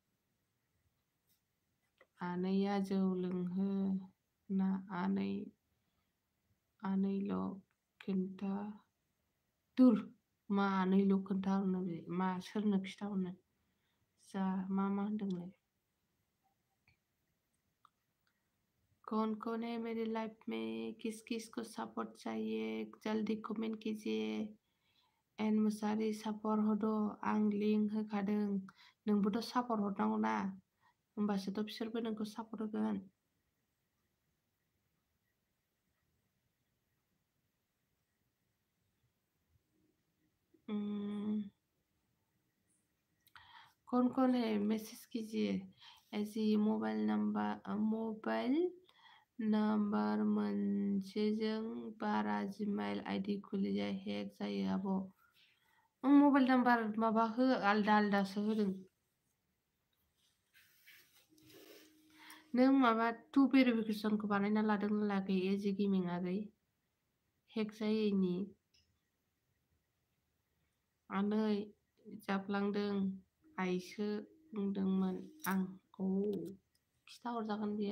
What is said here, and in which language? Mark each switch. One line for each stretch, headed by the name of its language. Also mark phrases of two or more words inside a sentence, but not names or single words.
Bodo: आनैया जौ लोंहोना आनैल' खोन्था। दुर, मा आनैल' खोन्थाहरनो? बे मा, सोरनो खिथाहरनो? जा मा होनदोंलाय?
Hindi: कौन है मेरी लाइफ में? किस किस को सपोर्ट चाहिए, जल्दी कमेंट कीजिए।
Bodo: एन मुसाहारि सापर्ट होदो। आं लिंक होखादों। नोंबोथ' सापर्ट हरनांगौ ना, होमबासोथ' बिसोरबो नोंखौ सापर्ट होगोन।
Hindi: कौन है मैसेज कीजिए।
Bodo: ऐसे
English: mobile number
Bodo: मोनसेजों बारा जिमेल आईडी खुलिजाया, हेक जायो आब'।
English: mobile number
Bodo: माबा आलदा आलदासो होदों। नों माबा 2 भेरिफिकेसनखौ बानायना लादों ना लायाखै? एजे गेमिं आगै, हेक जायैनि। आनै जाफ्लांदों, आइसो बुंदोंमोन आं। खिथाहरजागोन बियो।